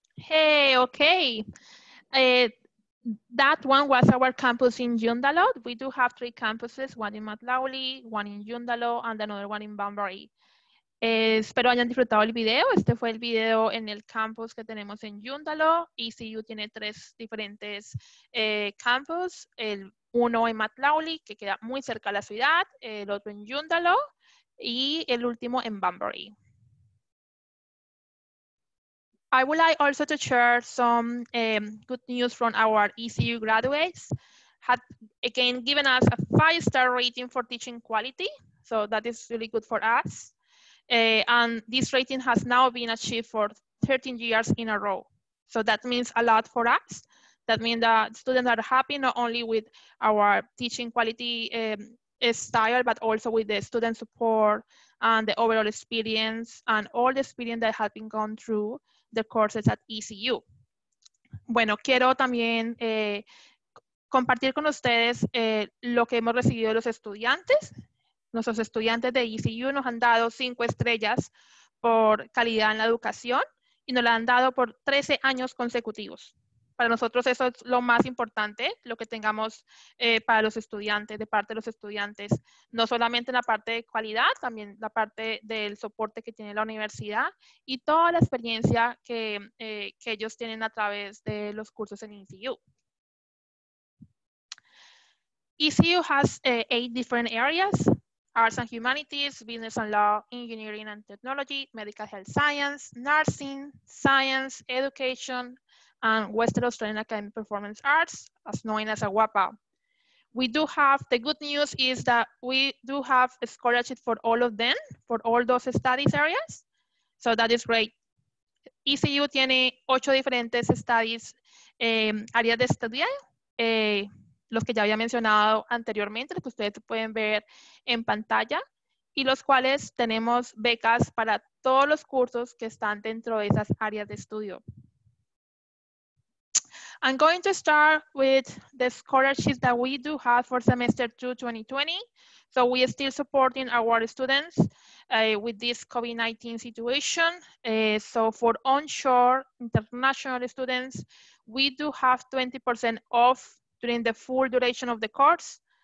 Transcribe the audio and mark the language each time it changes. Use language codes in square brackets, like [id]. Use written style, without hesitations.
[en] Okay, that one was our campus in Joondalup. We do have 3 campuses, one in Mount Lawley, one in Joondalup, and another one in Bunbury. [es] Espero hayan disfrutado el video. Este fue el video en el campus que tenemos en Joondalup. ECU tiene 3 diferentes campus. Uno en Matlawly, que queda muy cerca de la ciudad. El otro en Joondalup. Y el último en Banbury. [en] I would like also to share some good news from our ECU graduates. Had again given us a 5-star rating for teaching quality. So that is really good for us. And this rating has now been achieved for 13 years in a row. So that means a lot for us. That means that students are happy not only with our teaching quality style, but also with the student support and the overall experience and all the experience that have been gone through the courses at ECU. [es] Bueno, quiero también compartir con ustedes lo que hemos recibido de los estudiantes. Nuestros estudiantes de ECU nos han dado 5 estrellas por calidad en la educación y nos la han dado por 13 años consecutivos. Para nosotros eso es lo más importante, lo que tengamos para los estudiantes, de parte de los estudiantes. No solamente en la parte de calidad, también la parte del soporte que tiene la universidad y toda la experiencia que ellos tienen a través de los cursos en ECU. [en] ECU has 8 different areas: Arts and Humanities, Business and Law, Engineering and Technology, Medical Health Science, Nursing, Science, Education, and Western Australian Academic Performance Arts, as known as AWAPA. We do have, the good news is that we do have a scholarship for all of them, for all those studies areas. So that is great. [es] ECU tiene 8 diferentes studies, áreas de estudio, los que ya había mencionado anteriormente, los que ustedes pueden ver en pantalla, y los cuales tenemos becas para todos los cursos que están dentro de esas áreas de estudio. [en] I'm going to start with the scholarships that we do have for semester 2 2020. So we are still supporting our students with this COVID-19 situation. So for onshore international students, we do have 20% off during the full duration of the course.